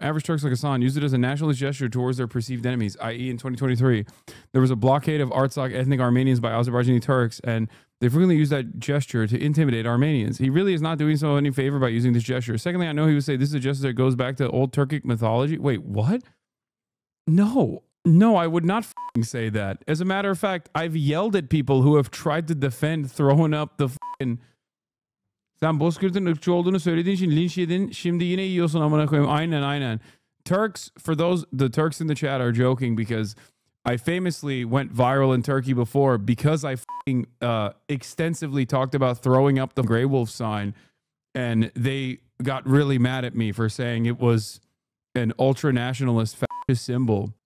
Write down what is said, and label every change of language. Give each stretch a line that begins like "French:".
English: Average Turks like Hasan used it as a nationalist gesture towards their perceived enemies, i.e. in 2023, there was a blockade of Artsakh ethnic Armenians by Azerbaijani Turks, and they frequently use that gesture to intimidate Armenians. He really is not doing so any favor by using this gesture. Secondly, I know he would say this is a gesture that goes back to old Turkic mythology. Wait, what? No, I would not say that. As a matter of fact, I've yelled at people who have tried to defend throwing up the fucking...
Turkish: Sen Bozkurt'un ırkçı olduğunu söylediğin için linç yedin. Şimdi yine yiyorsun amına koyayım. Aynen.
English: Turks, for those, the Turks in the chat are joking because I famously went viral in Turkey before because I extensively talked about throwing up the Grey Wolf sign, and they got really mad at me for saying it was an ultra nationalist fascist symbol.